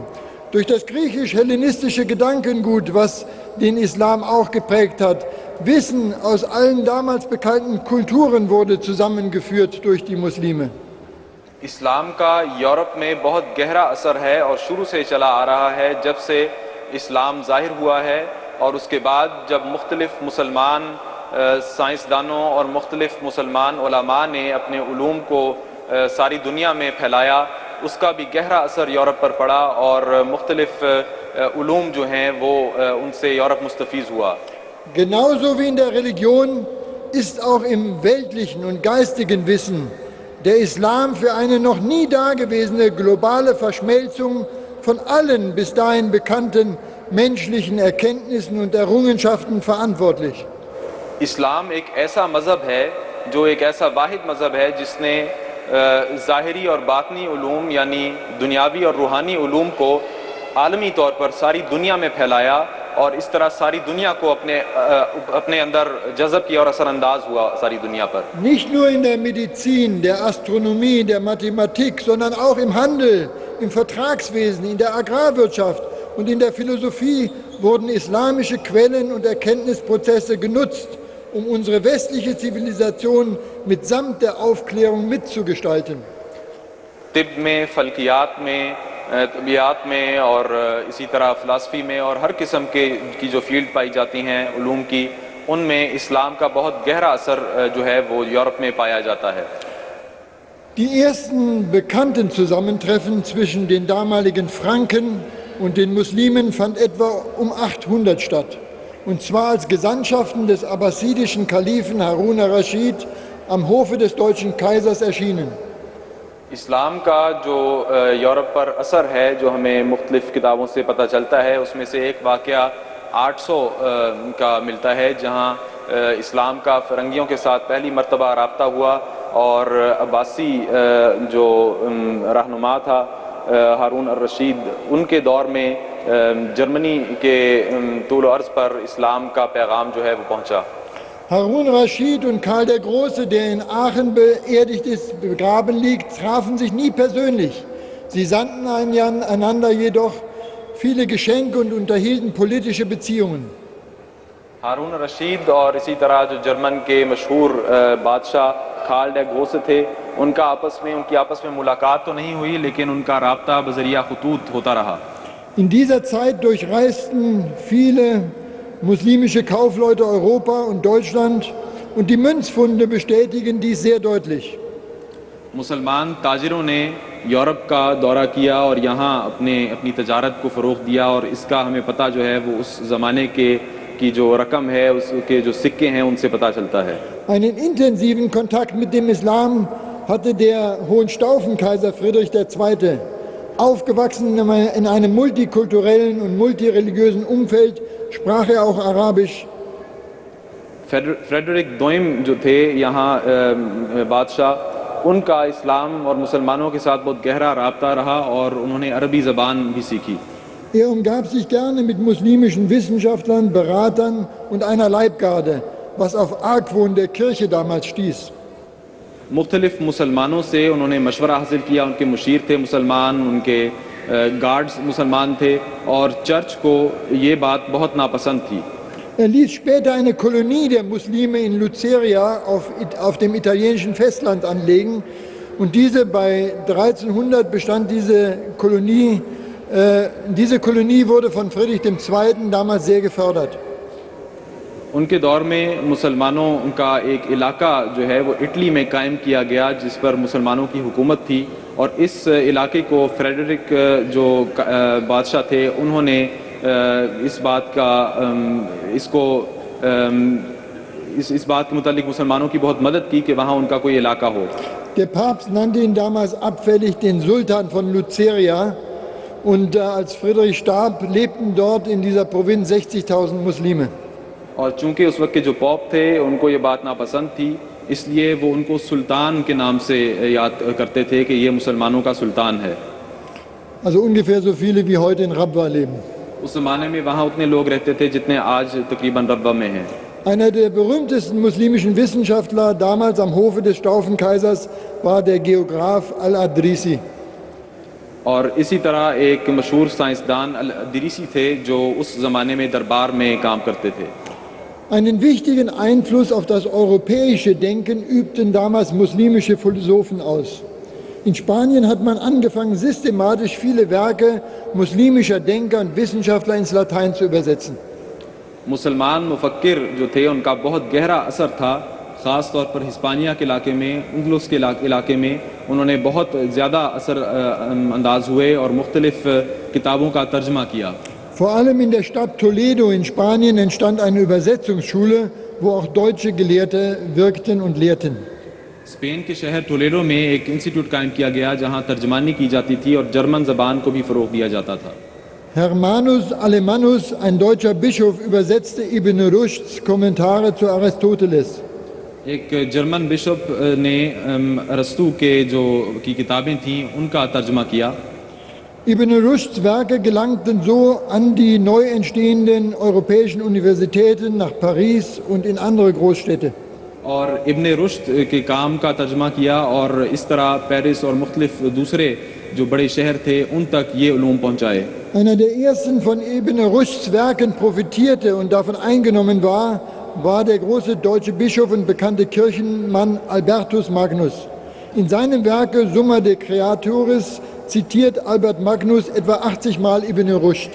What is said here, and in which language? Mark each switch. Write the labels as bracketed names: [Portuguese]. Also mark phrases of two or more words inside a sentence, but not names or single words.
[German] Durch das griechisch-hellenistische Gedankengut, was den Islam auch geprägt hat, Wissen aus allen damals bekannten Kulturen wurde zusammengeführt durch die Muslime. [Urdu] اسلام کا یورپ میں بہت گہرا اثر ہے اور شروع سے چلا آ رہا ہے جب سے اسلام ظاہر ہوا ہے، اور اس کے بعد جب مختلف مسلمان سائنسدانوں اور مختلف مسلمان علما نے اپنے علوم کو ساری دنیا میں پھیلایا، اس کا بھی گہرا اثر یورپ پر پڑا اور مختلف علوم جو ہیں وہ ان سے یورپ مستفیض ہوا. [German] Genauso wie in der Religion ist auch im weltlichen und geistigen Wissen der Islam für eine noch nie dagewesene globale Verschmelzung von allen bis dahin bekannten menschlichen Erkenntnissen und Errungenschaften verantwortlich. [Urdu] اسلام ایک ایسا مذہب ہے جو ایک ایسا واحد مذہب ہے جس نے ظاہری اور باطنی علوم یعنی دنیاوی اور روحانی علوم کو عالمی طور پر ساری دنیا میں پھیلایا اور اس طرح ساری دنیا کو اپنے اندر جذب کیا اور اثرانداز ہوا ساری دنیا پر. [German] Nicht nur in der Medizin, der Astronomie, der Mathematik, sondern auch im Handel, im Vertragswesen, in der Agrarwirtschaft und in der Philosophie wurden islamische Quellen und Erkenntnisprozesse genutzt, um unsere westliche Zivilisation mitsamt der Aufklärung mitzugestalten. [Urdu] طب میں، فلکیات میں، طبیعیات میں اور اسی طرح فلاسفی میں اور ہر قسم کی جو فیلڈ پائی جاتی ہیں علوم کی، ان میں اسلام کا بہت گہرا اثر جو ہے وہ یورپ میں پایا جاتا ہے. [German] Die ersten bekannten Zusammentreffen zwischen den damaligen Franken und den Muslimen fand etwa um 800 statt, und zwar als Gesandtschaften des abbasidischen Kalifen Harun ar-Raschid am Hofe des deutschen Kaisers erschienen. [Urdu] اسلام کا جو یورپ پر اثر ہے جو ہمیں مختلف کتابوں سے پتا چلتا ہے، اس میں سے ایک واقعہ 800 کا ملتا ہے جہاں اسلام کا فرنگیوں کے ساتھ پہلی مرتبہ رابطہ ہوا اور عباسی جو رہنما تھا ہارون الرشید، ان کے دور میں جرمنی کے طول عرض پر اسلام کا پیغام جو ہے وہ پہنچا. [German] Harun Raschid und Karl der Große, der in Aachen beerdigt ist, begraben liegt, trafen sich nie persönlich. Sie sandten einander jedoch viele Geschenke und unterhielten politische Beziehungen. [Urdu] ہارون رشید اور اسی طرح جو جرمن کے مشہور بادشاہ کارل [German] der Große [Urdu] تھے، ان کی آپس میں ملاقات تو نہیں ہوئی، لیکن ان کا رابطہ بذریعہ خطوط ہوتا رہا. [German] In dieser Zeit durchreisten viele muslimische Kaufleute Europa und Deutschland, und die Münzfunde bestätigen dies sehr deutlich. [Urdu] مسلمان تاجروں نے یورپ کا دورہ کیا اور یہاں اپنی تجارت کو فروغ دیا، اور اس کا ہمیں پتا جو ہے وہ اس زمانے کی جو رقم ہے اس کے جو سکے ہیں ان سے پتا چلتا ہے. [German] Einen intensiven Kontakt mit dem Islam hatte der Hohenstaufen-Kaiser Friedrich II. Aufgewachsen in einem multikulturellen und multireligiösen Umfeld sprach er auch Arabisch. [Urdu] فریڈرک دوئم جو تھے یہاں بادشاہ، ان کا اسلام اور مسلمانوں کے ساتھ بہت گہرا رابطہ رہا اور انہوں نے عربی زبان بھی سیکھی. [German] Er umgab sich gerne mit muslimischen Wissenschaftlern, Beratern und einer Leibgarde, was auf Argwohn der Kirche damals stieß. [Urdu] مختلف مسلمانوں سے انہوں نے مشورہ حاصل کیا، ان کے مشیر تھے مسلمان، ان کے گارڈز مسلمان تھے اور چرچ کو یہ بات بہت ناپسند تھی. [German] Er ließ später eine Kolonie der Muslime in Luceria auf dem italienischen Festland anlegen und bei 1300 bestand diese Kolonie. Diese Kolonie wurde von Friedrich II. Damals sehr gefördert. [Urdu] ان کے دور میں مسلمانوں کا ایک علاقہ جو ہے وہ اٹلی میں قائم کیا گیا، جس پر مسلمانوں کی حکومت تھی اور اس علاقے کو فریڈرک جو بادشاہ تھے انہوں نے اس بات کے متعلق مسلمانوں کی بہت مدد کی کہ وہاں ان کا کوئی علاقہ ہو. [German] Der Papst nannte ihn damals abfällig den Sultan von Luceria und als Friedrich starb, lebten dort in dieser Provinz 60.000 Muslime. [Urdu] اور چونکہ اس وقت کے جو پوپ تھے ان کو یہ بات ناپسند تھی، اس لیے وہ ان کو سلطان کے نام سے یاد کرتے تھے کہ یہ مسلمانوں کا سلطان ہے. [German] Also ungefähr so viele wie heute in Rabwa leben. [Urdu] اس زمانے میں وہاں اتنے لوگ رہتے تھے جتنے آج تقریباً ربوہ میں ہیں. [German] Einer der berühmtesten muslimischen Wissenschaftler damals am Hofe des Staufenkaisers war der Geograph Al-Adrisi. [Urdu] اور اسی طرح ایک مشہور سائنسدان الادریسی تھے جو اس زمانے میں دربار میں کام کرتے تھے. [German] Einen wichtigen Einfluss auf das europäische Denken übten damals muslimische Philosophen aus. In Spanien hat man angefangen, systematisch viele Werke muslimischer Denker und Wissenschaftler ins Latein zu übersetzen. [Urdu] مسلمان مفکر جو تھے ان کا بہت گہرا اثر تھا، خاص طور پر ہسپانیہ کے علاقے میں، انگلس کے علاقے میں انہوں نے بہت زیادہ اثر انداز ہوئے اور مختلف کتابوں کا ترجمہ کیا. [German] Vor allem in der Stadt Toledo in Spanien entstand eine Übersetzungsschule, wo auch deutsche Gelehrte wirkten und lehrten. [Urdu] سپین کے شہر ٹولیڈو میں ایک انسٹیٹیوٹ قائم کیا گیا جہاں ترجمانی کی جاتی تھی اور جرمن زبان کو بھی فروغ دیا جاتا تھا. [German] Hermanus Alemannus, ein deutscher Bischof, übersetzte Ibn Rushds Kommentare zu Aristoteles. [Urdu] ایک جرمن بشپ نے ارسطو کے کی کتابیں تھیں ان کا ترجمہ کیا. [German] Ibn Rushds Werke gelangten so an die neu entstehenden europäischen Universitäten nach Paris und in andere Großstädte. [Urdu] اور ابن رشد کے کام کا ترجمہ کیا اور اس طرح پیرس اور مختلف دوسرے جو بڑے شہر تھے ان تک یہ علوم پہنچائے. [German] Einer der ersten von Ibn Rushds Werken profitierte und davon eingenommen war der große deutsche Bischof und bekannte Kirchenmann Albertus Magnus. In seinem Werke Summa de Creaturis zitiert Albert Magnus etwa 80 Mal Ibn Rushd.